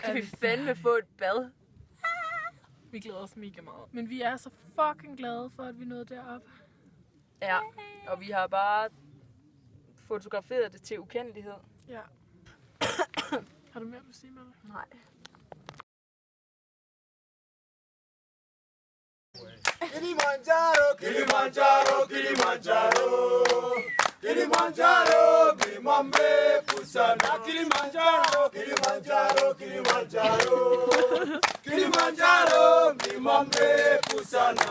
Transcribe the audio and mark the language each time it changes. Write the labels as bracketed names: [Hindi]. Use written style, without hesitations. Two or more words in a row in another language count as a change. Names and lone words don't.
[Danish] kan vi fandme få et bad. Vi glæder os mega meget. Men vi er så fucking glade for, at vi nåede derop. Ja, og vi har bare fotograferet det til ukendelighed. Ja. Har du mere at sige, Malle? Nej. Kilimanjaro, Kilimanjaro, Kilimanjaro, Kilimanjaro, Glimambe Fusana. Kilimanjaro, Kilimanjaro, Kilimanjaro, Kilimanjaro, Glimambe Fusana.